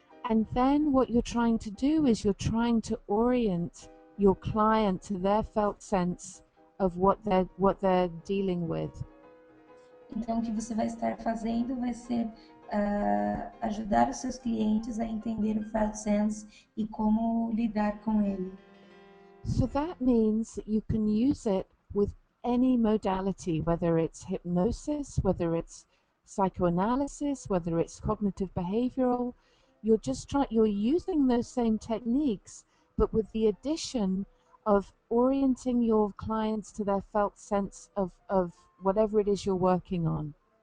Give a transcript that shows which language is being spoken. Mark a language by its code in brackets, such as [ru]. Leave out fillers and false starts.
[en] And then what you're trying to do is you're trying to orient your client to their felt sense of what they're dealing with. [pt] Então, o que você vai estar fazendo vai ser ajudar os seus clientes a entender o felt sense e como lidar com ele. [en] So that means that you can use it with any modality, whether it's hypnosis, whether it's psychoanalysis, whether it's cognitive behavioral. You're using those same techniques, but with the addition of orienting your clients to their felt sense of whatever it is you're working on.